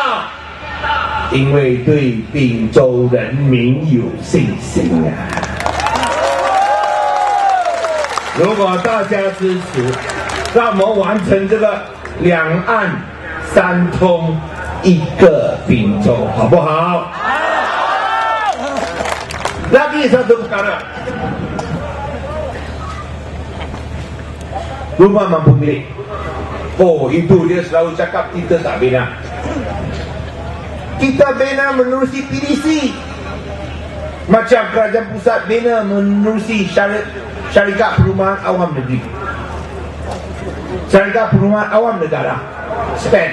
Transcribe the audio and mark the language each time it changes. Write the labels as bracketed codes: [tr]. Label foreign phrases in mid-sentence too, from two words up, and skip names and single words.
[zh] 因为对滨州人民有信心啊！如果大家支持，让我们完成这个两岸3通1个滨州，好不好？ [ms] Lagi satu perkara, rumah mampu milik. Oh, itu dia selalu cakap kita tak bina. Kita bina menerusi PDC, macam kerajaan pusat bina menerusi syarikat perumahan awam negeri, syarikat perumahan awam negara, SPAN.